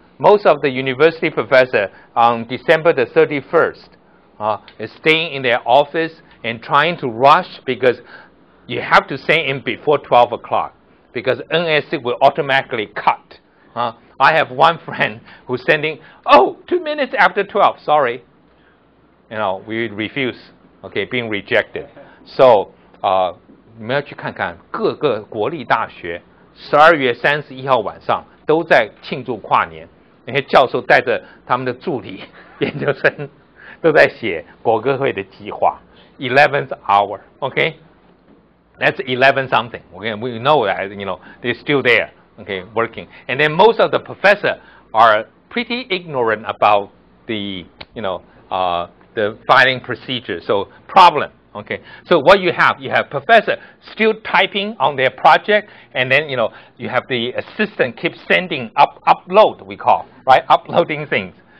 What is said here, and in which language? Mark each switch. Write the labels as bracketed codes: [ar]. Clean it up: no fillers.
[en] Most of the university professor on December the 31st is staying in their office and trying to rush because you have to send in before 12 o'clock because NSC will automatically cut. I have one friend who's sending, 2 minutes after 12, sorry. You know, we refuse, okay, being rejected. [zh] So, 你们要去看看各个国立大学12月31号晚上都在庆祝跨年，那些教授带着他们的助理、研究生都在写国歌会的计划。 [en] 11th hour, okay? That's 11 something. Okay, we know that, you know, they're still there, okay, working. And then most of the professors are pretty ignorant about the, you know, the filing procedure. So problem. Okay, so what you have professor still typing on their project, and then, you know, you have the assistant keep sending upload, we call, right? Uploading things.